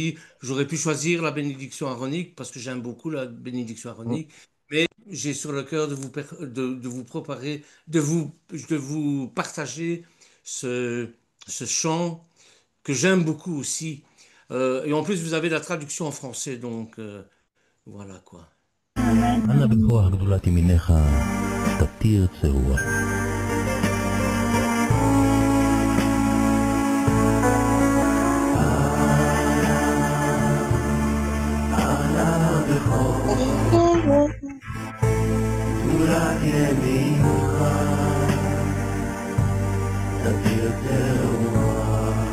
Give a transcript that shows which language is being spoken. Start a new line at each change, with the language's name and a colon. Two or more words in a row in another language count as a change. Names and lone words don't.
French: J'aurais pu choisir la bénédiction aronique parce que j'aime beaucoup la bénédiction aronique. j'ai sur le cœur de vous préparer, de vous partager ce, ce chant que j'aime beaucoup aussi. Et en plus, vous avez la traduction en français, donc voilà quoi.
Hebrew: אנא בכוח גדולת ימיניך תתיר צרוע. אנא בכוח גדולת ימיניך תתיר צרוע.